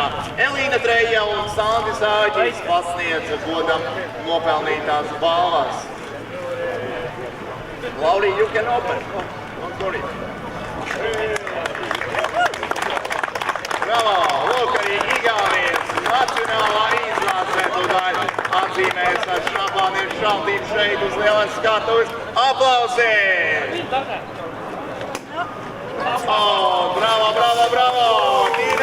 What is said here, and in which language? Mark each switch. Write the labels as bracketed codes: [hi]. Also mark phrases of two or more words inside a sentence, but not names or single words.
[lv] Elīna Treja un Sandis Āģis pasniedza godam nopelnītās balvas. Lauri, [en] you can open. Sorry. Bravo! [lv] Lūk, arī Igaunijas nacionālā izlase tūdaļ atzīmēs ar šampāniešu šaldību šeit uz lielas skatuves. Aplausi! [en] Oh, bravo, bravo, bravo!